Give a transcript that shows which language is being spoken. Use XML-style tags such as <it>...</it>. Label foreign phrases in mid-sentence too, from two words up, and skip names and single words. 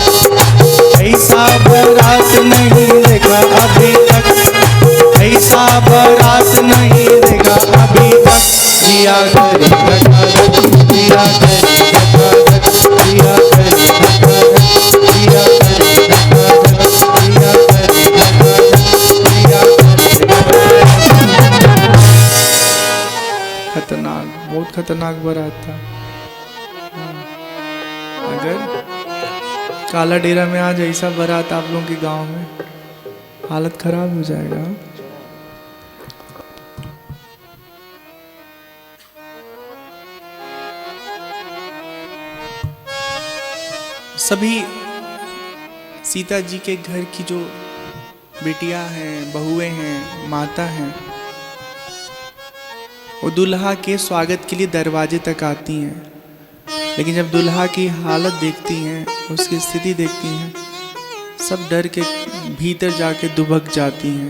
<hi>ऐसा बारात नहीं देखा अभी तक, ऐसा बारात नहीं देखा अभी तक, जिया करे धकाधक, जिया करे धकाधक, जिया करे धकाधक, जिया करे धकाधक, जिया करे धकाधक, जिया करे धकाधक। खतरनाक, बहुत खतरनाक बारात था। अगर काला डेरा में आज ऐसा बारात आप लोगों के गांव में, हालत खराब हो जाएगा। सभी सीता जी के घर की जो बेटियां हैं, बहुएं हैं, माता हैं, वो दुल्हा के स्वागत के लिए दरवाजे तक आती हैं, लेकिन जब दुल्हा की हालत देखती हैं, उसकी स्थिति देखती हैं, सब डर के भीतर जाके दुबक जाती हैं।</hi>